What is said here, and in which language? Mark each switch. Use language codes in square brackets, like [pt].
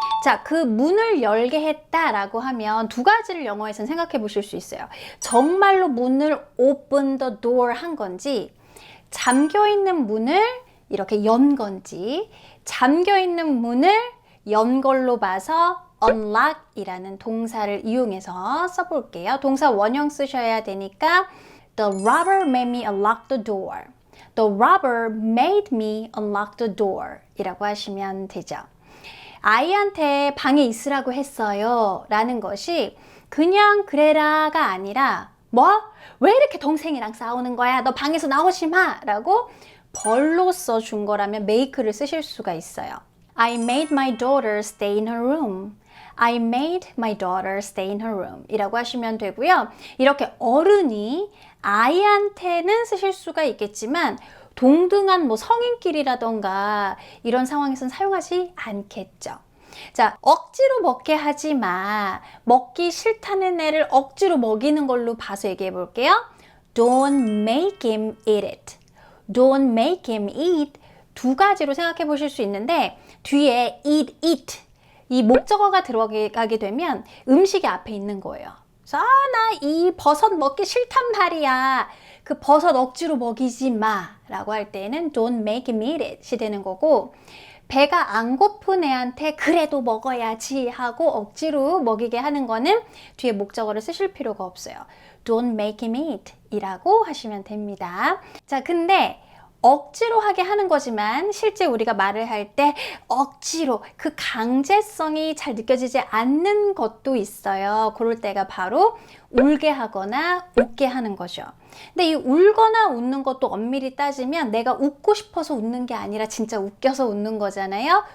[ko] 자, 그 문을 열게 했다라고 하면 두 가지를 영어에서는 생각해 보실 수 있어요. 정말로 문을 [en] open the door [ko] 한 건지, 잠겨있는 문을 이렇게 연 건지, 잠겨있는 문을 연 걸로 봐서 unlock 이라는 동사를 이용해서 써볼게요. 동사 원형 쓰셔야 되니까 [en] The robber made me unlock the door. The robber made me unlock the door [ko] 이라고 하시면 되죠. 아이한테 방에 있으라고 했어요 라는 것이 그냥 그래라가 아니라 왜 이렇게 동생이랑 싸우는 거야? 너 방에서 나오지 마! 라고 벌로 써준 거라면 make를 쓰실 수가 있어요. [en] I made my daughter stay in her room. I made my daughter stay in her room [ko] 이라고 하시면 되고요. 이렇게 어른이 아이한테는 쓰실 수가 있겠지만 동등한 성인끼리라던가 이런 상황에서는 사용하지 않겠죠. 자, 억지로 먹게 하지 마. 먹기 싫다는 애를 억지로 먹이는 걸로 봐서 얘기해 볼게요. [en] Don't make him eat it. Don't make him eat. [ko] 두 가지로 생각해 보실 수 있는데 뒤에 eat it. 이 목적어가 들어가게 되면 음식이 앞에 있는 거예요. 그래서 나 이 버섯 먹기 싫단 말이야. 그 버섯 억지로 먹이지 마 라고 할 때는 [en] don't make him eat it [ko] 이 되는 거고, 배가 안 고픈 애한테 그래도 먹어야지 하고 억지로 먹이게 하는 거는 뒤에 목적어를 쓰실 필요가 없어요. [en] Don't make him eat [ko] 이라고 하시면 됩니다. 자, 근데 억지로 하게 하는 거지만 실제 우리가 말을 할 때 억지로 그 강제성이 잘 느껴지지 않는 것도 있어요. 그럴 때가 바로 울게 하거나 웃게 하는 거죠. 근데 이 울거나 웃는 것도 엄밀히 따지면 내가 웃고 싶어서 웃는 게 아니라 진짜 웃겨서 웃는 거잖아요.